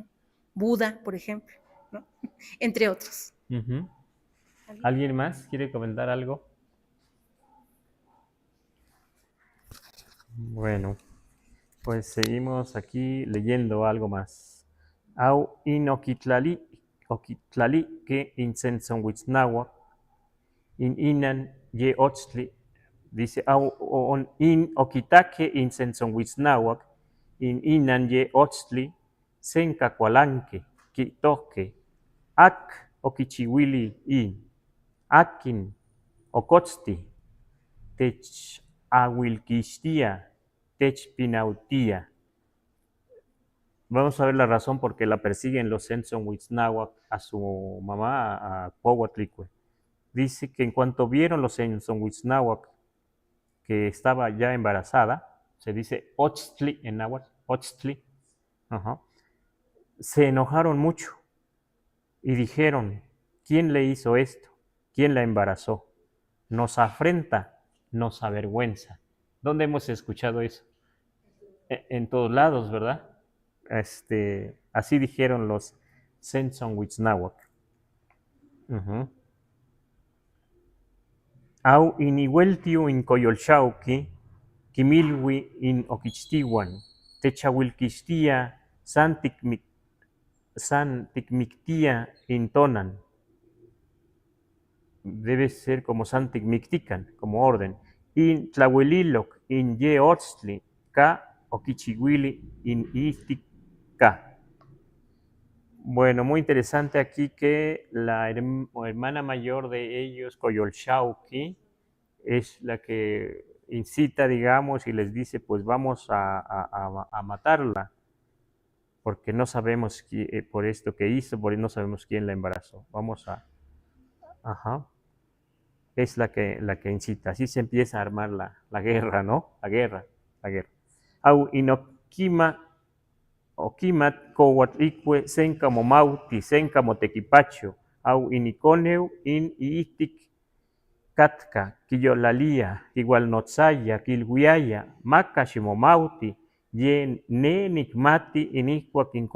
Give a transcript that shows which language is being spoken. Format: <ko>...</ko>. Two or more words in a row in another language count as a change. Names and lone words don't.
<es>Buda, por ejemplo, ¿no? Entre otros. Uh-huh. ¿Alguien más quiere comentar algo? Bueno, pues seguimos aquí leyendo algo más.</es> <nci>Au in oquitlali que incenson Huitznahuac, in inan ye ochtli, dice, au on in oquitaque incenson Huitznahuac, in inan ye ochtli, senca cualanque, quitoque, ac oquichihuili in, akin ocotzti, tech ahuilquistia, tech pinautia.</nci> <es>Vamos a ver la razón por qué la persiguen los Enson Huitznahuac a su mamá, a Cuauhtlicue. Dice que en cuanto vieron los Enson Huitznahuac que estaba ya embarazada, se dice Ochtli en náhuatl, Ochtli, se enojaron mucho y dijeron, ¿quién le hizo esto? ¿Quién la embarazó? Nos afrenta, nos avergüenza. ¿Dónde hemos escuchado eso? En todos lados, ¿verdad? Así dijeron los Enson Huitznahuac.</es> <nci>Au inihueltiu in coyolxauqui, quimilhui in oquichtihuan, techahuilquistia santicmictia in tonan.</nci> <es>Debe ser como santicmictican, como orden.</es> <nci>In tlahueliloc in ye otztli, ca oquichihuili in istica.</nci> <es>Bueno, muy interesante aquí que la hermana mayor de ellos, Coyolxauhqui, es la que incita, digamos, y les dice, pues vamos a matarla, porque no sabemos por esto que hizo, porque no sabemos quién la embarazó. Vamos a... Es la que incita. Así se empieza a armar la guerra, ¿no? La guerra.</es> <nci>Au inoquima oquimat cohuatlicue senca momauti, senca motequipacho, au iniconeu in iitic catca, quillolalía, igualnotzaya, quilhuiaya, maca ximomauti, yen ne nicmati inicuac</nci>